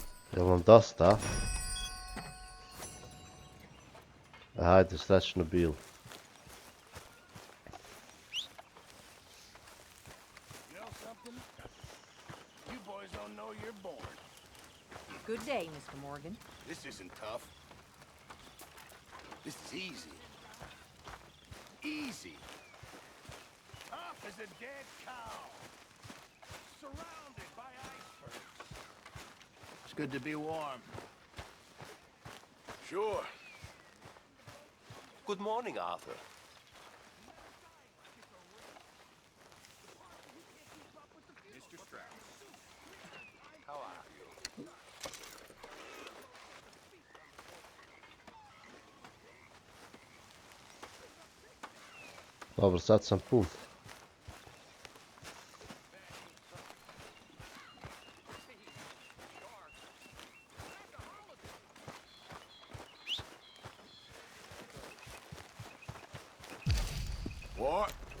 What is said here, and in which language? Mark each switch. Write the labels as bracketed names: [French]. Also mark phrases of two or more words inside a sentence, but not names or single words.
[Serbian] Jel vam dosta? Hajde, srećno bilo. [English] You know something? You boys don't know you're born. Good day, Mr. Morgan. This isn't tough. This is easy. Easy. Tough as a dead cow. Surrounded by icebergs. It's good to be warm. Sure. Good morning, Arthur. Mr. Strauss. How are you? [Serbian] Dobro, sad sam pun. [English] What?